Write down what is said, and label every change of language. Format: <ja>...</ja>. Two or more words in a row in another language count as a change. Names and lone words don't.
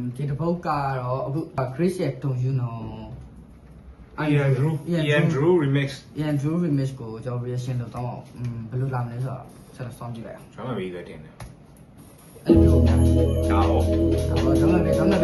<my>ဒီတစ်ပုတ်ကတော့အခု Chris ရဲ့ Don't You Know Ian Drew remix Ian Drew remix ကိုကျွန်တော် reaction လုပ်တော့ဘယ်လိုလာမလဲဆိုတော့ဆက်တော့စောင့်ကြည့်လိုက်အောင် ကျွန်တော်ပြီးပဲတင်တယ် အဲ့လိုမျိုး ဒါဟော တော့ကျွန်တော်ပဲ</my>